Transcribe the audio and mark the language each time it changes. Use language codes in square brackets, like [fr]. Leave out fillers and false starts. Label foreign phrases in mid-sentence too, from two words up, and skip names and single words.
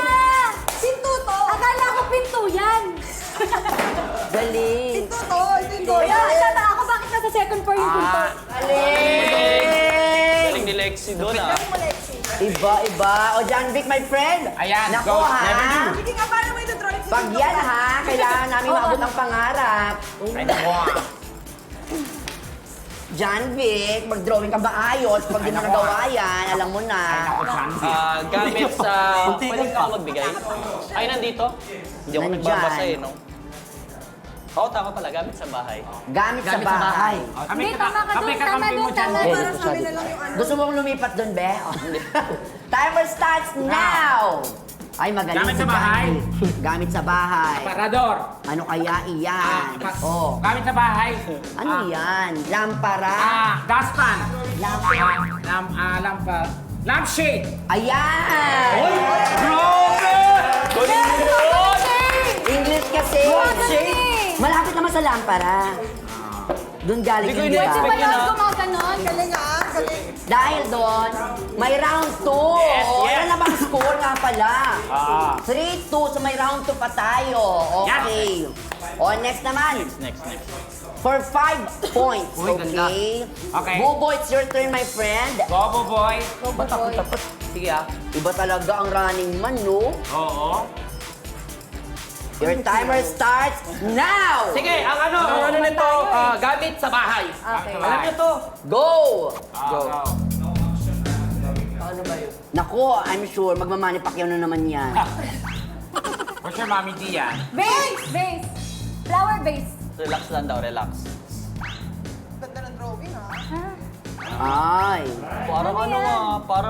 [tl] Pinto to! Akala ko pinto yan! Galing. Pinto! Yan! Tata ako bakit nasa [en] second floor [tl] yung pinto? Galing. Galing ni Lexi doon ah. Iba. O, John Vic, [en] my friend. [tl] Ayan, Naku, go. ha? [en] Never do. [tl] Hindi nga paano mo ito-drawing si Pag Ding Dong yan, Dantes? ha? Kailangan namin maabot ang pangarap. Ay, naku. John Vic, mag-drawing ka ba ayos? Pag di mo nagawa yan, alam mo na. Ako, Chansi. Gamit sa... Pwede ka ako magbigay? Ay, nandito? Hindi ako Nandyan. nagbabasa eh, no? Oo, tama pala. Gamit sa bahay. Gamit sa bahay. Hindi, tama ka doon. Tama kakampi mo doon. dyan. Tama. Eh, Para sa amin na lang yung ano. Gusto mong lumipat doon, be? [en] Timer starts now! [tl] Ay, magaling Gamit si sa bahay? John Vic. Gamit sa bahay. Parador. Ano kaya iyan? Oh. Gamit sa bahay. Ano yan? Lampara? Dustpan. Lamp. Lampshade. Ayan! English kasi. Malapit naman sa lampara. Doon galing yung Pwede diba? ba yun gumaganon? Galing ah. Galing. Dahil doon, may round 2. Ano na bang score nga pala? 3-2, so may round 2 pa tayo. Okay. O, next naman. Next. [en] For 5 points, [tl] Uy, ganda. okay? Okay. Bubo, [en] it's your turn, my friend. [tl] Bobo boy. Sige ah. Iba talaga ang running man, no? Oo. [en] Your timer starts now! [tl] Sige, ang ano nito, gamit sa bahay. Okay. Alam niyo to. Go! Go. Ano ba yun? Nako, [en] I'm sure, [tl] magmamani Pacquiao na naman yan. [en] For sure, Mami Dia. Vase! Vase! Flower vase. [tl] Relax lang daw, relax. Ganda ng drawing ah. Ay, Parang ano nga, parang...